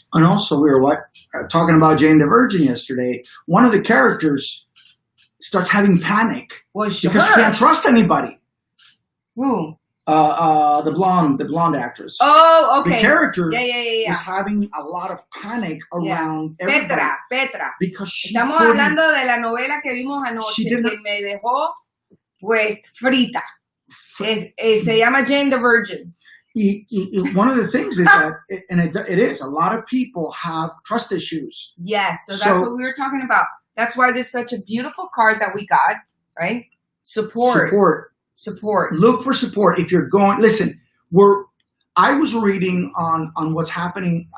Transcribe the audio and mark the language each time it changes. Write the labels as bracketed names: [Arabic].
[English] And also we were talking about Jane the Virgin yesterday. One of the characters starts having panic because she can't trust anybody. Who? The blonde actress. Oh, okay. The character yeah. was having a lot of panic around everybody. Petra. Because she [Spanish] Estamos hablando de la novela que vimos anoche que me dejó pues frita. Se llama Jane the Virgin. [English] One of the things is that, and it is, a lot of people have trust issues. Yes, so that's what we were talking about. That's why this is such a beautiful card that we got, right? Support. Look for support. If you're going, listen, I was reading on what's happening.